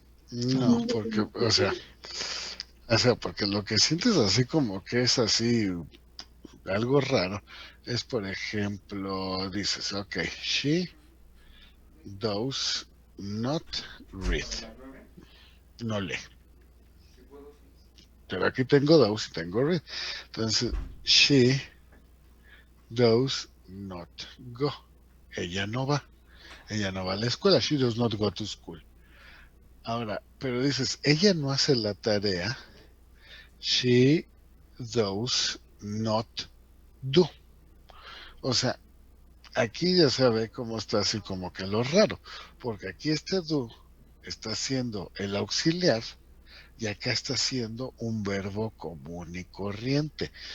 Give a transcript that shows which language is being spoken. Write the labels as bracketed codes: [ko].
[es] No, porque, porque lo que sientes así como que es así algo raro, es por ejemplo, dices, ok, [en] she does not read. [es] No lee. Pero aquí tengo does y tengo read. Entonces, [en] she does not go. [es] Ella no va. Ella no va a la escuela. [en] She does not go to school. [es] Ahora, pero dices, ella no hace la tarea. [en] She does not do. [es] O sea, aquí ya se ve cómo está así como que lo raro, porque aquí este do está siendo el auxiliar y acá está siendo un verbo común y corriente.